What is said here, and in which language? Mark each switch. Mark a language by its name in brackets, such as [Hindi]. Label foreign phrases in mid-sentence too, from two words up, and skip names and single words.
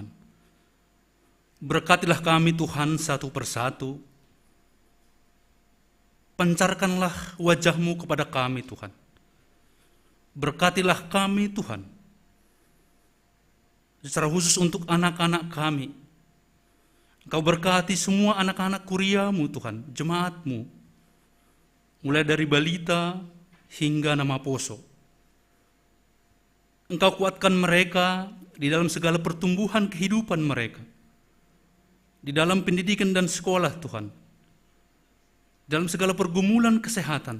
[Indonesian] Berkatilah kami Tuhan satu persatu. Pancarkanlah wajah-Mu kepada kami Tuhan. Berkatilah kami Tuhan. Secara khusus untuk anak-anak kami. Engkau berkati semua anak-anak kuria-Mu Tuhan, jemaat-Mu. Mulai dari balita hingga nama poso. Engkau kuatkan mereka di dalam segala pertumbuhan kehidupan mereka. Di dalam pendidikan dan sekolah Tuhan. Dalam segala pergumulan kesehatan.